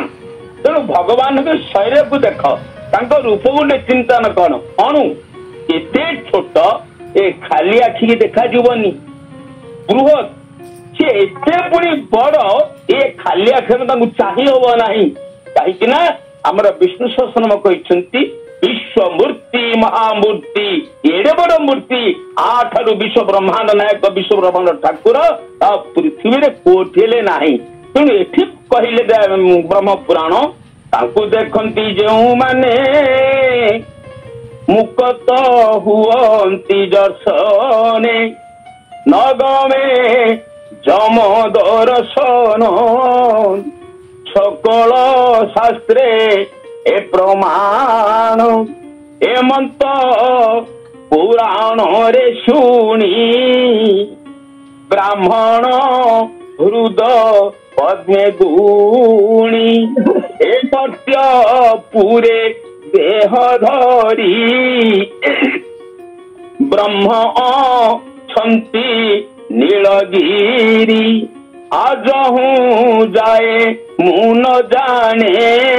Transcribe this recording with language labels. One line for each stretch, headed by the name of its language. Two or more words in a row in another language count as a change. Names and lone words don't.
Odia: ତେଣୁ ଭଗବାନଙ୍କ ଶରୀରକୁ ଦେଖ, ତାଙ୍କ ରୂପକୁ ଚିନ୍ତନ କଣ? ଅଣୁ ଏତେ ଛୋଟ, ଏ ଖାଲି ଆଖିକି ଦେଖାଯିବନି। ବୃହତ୍ ସେ ଏତେ ପୁଣି ବଡ, ଏ ଖାଲି ଆଖିରେ ତାଙ୍କୁ ଚାହିଁ ହବ ନାହିଁ। କାହିଁକି ନା ଆମର ବିଷ୍ଣୁ ସହସ୍ରନାମ କହିଛନ୍ତି ବିଶ୍ୱ ମୂର୍ତ୍ତି ମହାମୂର୍ତ୍ତି ଏଡେ ବଡ଼ ମୂର୍ତ୍ତି ଆଠାରୁ ବିଶ୍ୱ ବ୍ରହ୍ମାଣ୍ଡ ନାୟକ ବିଶ୍ୱ ବ୍ରହ୍ମାଣ୍ଡ ଠାକୁର ପୃଥ୍ୱୀ ରେ କୋଠେଲେ ନାହିଁ ତେଣୁ ଏଠି କହିଲେ ବ୍ରହ୍ମ ପୁରାଣ ତାକୁ ଦେଖନ୍ତି ଯେଉଁ ମାନେ ମୁକ୍ତ ହୁଅନ୍ତି ଦର୍ଶନେ ନଗମେ ଯମ ଦର୍ଶନ ସକଳ ଶାସ୍ତ୍ରେ ଏ ପ୍ରମାଣ ଏମନ୍ତ ପୁରାଣ ରେ ଶୁଣି ବ୍ରାହ୍ମଣ ହୃଦୟ ପଦ୍ମେ ଗୁଣି ଏ ସତ୍ୟ ପୁରେ ଦେହ ଧରି ବ୍ରହ୍ମ ଛନ୍ତି ନୀଳଗିରି ଆଜ ହୁଁ ଯାଏ ମୁ ନ ଜାଣେ